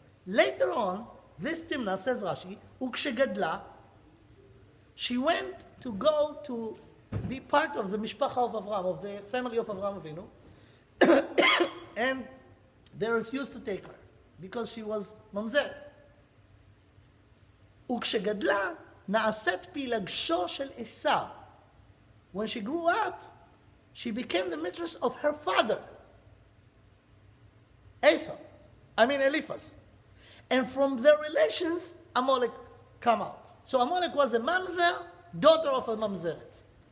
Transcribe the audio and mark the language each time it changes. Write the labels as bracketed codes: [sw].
[en] Later on, this Timnah, says Rashi, [he] Ukshegadla, [en] she went to go to be part of the Mishpacha of Avraham, of the family of Avraham Avinu, and they refused to take her because she was mamzeret. [he] וכשגדלה, נעשית פילגשו של עשיו. [en] When she grew up, she became the mistress of her father, Eliphaz. And from their relations, Amalek come out. So Amalek was a mamzer, daughter of a mamzeret.